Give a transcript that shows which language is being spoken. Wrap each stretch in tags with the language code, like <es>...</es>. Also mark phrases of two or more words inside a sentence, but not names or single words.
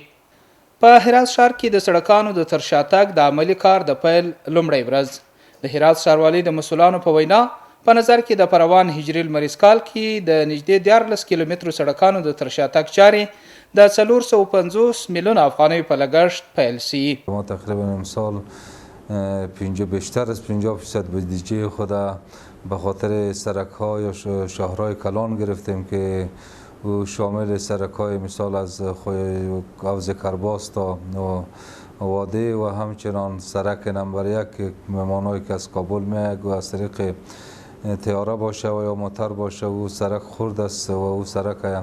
<ps>په هرات ښار کې د سړکانو د ترشاتګ د عملي کار د پیل لومړۍ ورځ د هرات ښاروالۍ د مسؤلانو په وینا په نظر کې د پروان هجري لمریز کال کې د نږدې 14 کیلومترو سړکانو د ترشاتګ چارې د 450 میلیون افغانۍ په لګښت پیل شي.</ps> <fa>ما تقریبا امسال بیشتر از 50% بودجه خود به خاطر سرک‌ها یا شهرهای کلان گرفتیم که او شامل سرک‌های مثال از حوض کرباس تا واده و همچنان سرک نمبر 1 مهمانایی که از کابل میاید و از طریق تیاره باشه و یا موتر باشه او سرک خرد است و او سرک</fa>